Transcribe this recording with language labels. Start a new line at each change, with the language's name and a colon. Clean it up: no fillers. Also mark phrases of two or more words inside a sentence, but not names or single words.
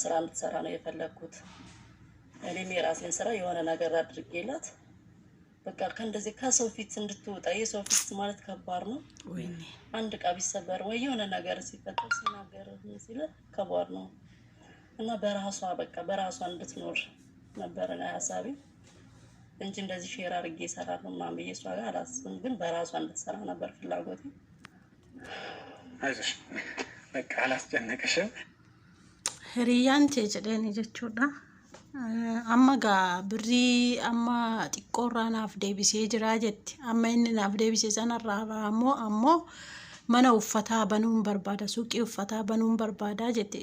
Amharic: ስራ እንድትሰራ ነው የፈለኩት። እኔም የራሴን ስራ የሆነ ነገር አድርጌላት በቃ ከእንደዚህ ከሰው ፊት እንድትወጣ። የሰው ፊት ማለት ከባድ ነው። አንድ ዕቃ ቢሰበር ወይ የሆነ ነገር ሲፈጠር ሲናገር ሲል ከባድ ነው እና በራሷ በቃ በራሷ እንድትኖር ነበር ነው ሀሳቤ እንጂ እንደዚህ ሼር አድርጌ እሰራለሁ ምናምን ብዬ እሷ ጋር አላስብም። ግን በራሷ እንድትሰራ ነበር ፍላጎቴ። አይዞሽ በቃ አላስጨነቅሽም።
Oromo: hiriyaan kee jedheen jechuudha. Amma gaa birrii amma xiqqoorraa naaf deebisee jira jetti. Amma inni naaf deebise sanarraa ammoo mana uffataa banuun barbaada, suuqii uffataa banuun barbaada jetti.